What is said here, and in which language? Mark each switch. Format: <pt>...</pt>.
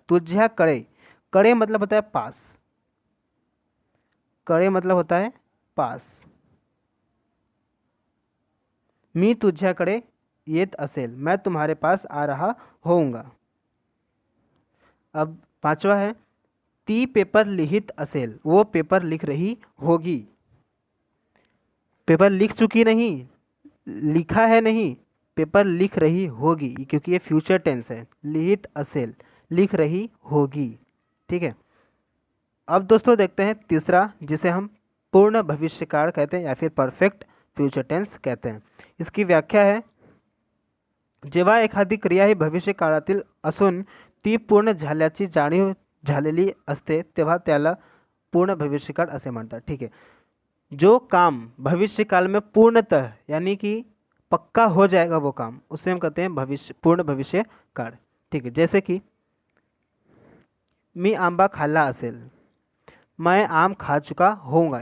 <hi>तुझ्याकडे, कडे मतलब होता है पास, कडे मतलब होता है पास।</hi> <mr>मी तुझ्याकडे येत असेल,</mr> <hi>मैं तुम्हारे पास आ रहा होऊंगा। अब पांचवा है</hi> <mr>ती पेपर लिहित असेल,</mr> <hi>वो पेपर लिख रही होगी। पेपर लिख चुकी नहीं, लिखा है नहीं, पेपर लिख रही होगी, क्योंकि ये फ्यूचर टेंस है।</hi> <mr>लिहित असेल,</mr> <hi>लिख रही होगी। ठीक है, अब दोस्तों देखते हैं तीसरा, जिसे हम पूर्ण भविष्यकाल कहते हैं या फिर परफेक्ट फ्यूचर टेंस कहते हैं। इसकी व्याख्या है</hi> <mr>जेव्हा एखादी क्रिया ही भविष्य काळातील असून ती पूर्ण झाल्याची जाणीव झालेली असते तेव्हा त्याला पूर्ण भविष्यकाल असे म्हणतात।</mr> <hi>ठीक है, जो काम भविष्य काल में पूर्णतः यानी कि पक्का हो जाएगा वो काम, उसे हम कहते हैं भविष्य, पूर्ण भविष्य काळ। ठीक है, जैसे कि</hi> <mr>मी आंबा खाल्ला असेल,</mr> <hi>मैं आम खा चुका होऊंगा।</hi>